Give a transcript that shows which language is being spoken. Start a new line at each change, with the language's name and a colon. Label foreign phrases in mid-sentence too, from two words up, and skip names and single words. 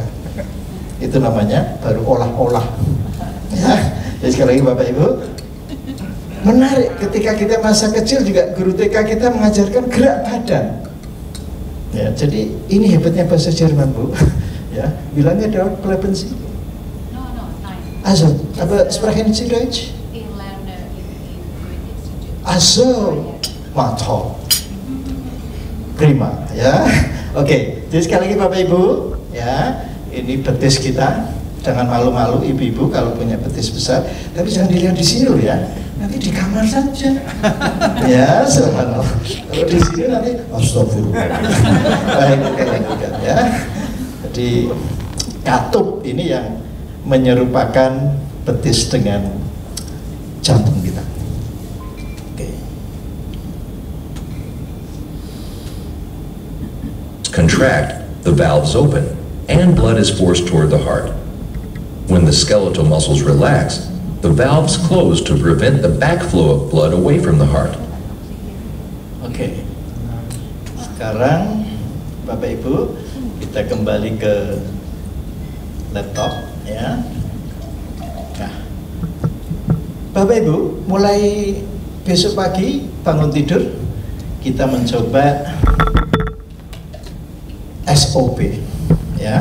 Indonesian: Itu namanya baru olah-olah. Ya, jadi sekali lagi Bapak Ibu, menarik ketika kita masa kecil juga guru TK kita mengajarkan gerak badan. Ya, jadi ini hebatnya bahasa Jerman Bu. Ya, bilangnya
German: dort bleiben Sie. Also, aber sprechen Sie Deutsch? Also,
Indonesian: mantap, prima, ya. Oke, jadi sekali lagi Bapak Ibu, ya, ini betis kita. Jangan malu-malu ibu-ibu kalau punya betis besar, tapi jangan dilihat di sini loh ya. Nanti di kamar saja. Ya, subhanallah. Kalau di sini nanti astagfirullah. Baik, ya. Jadi katup ini yang menyerupakan betis dengan jantung kita. Oke.
English: Contract, the valves open, and blood is forced toward the heart. When the skeletal muscles relax, the valves close to prevent the backflow of blood away from the heart.
Indonesian: Oke. Sekarang Bapak Ibu, kita kembali ke laptop, ya. Nah, Bapak Ibu, mulai besok pagi bangun tidur kita mencoba SOP, ya.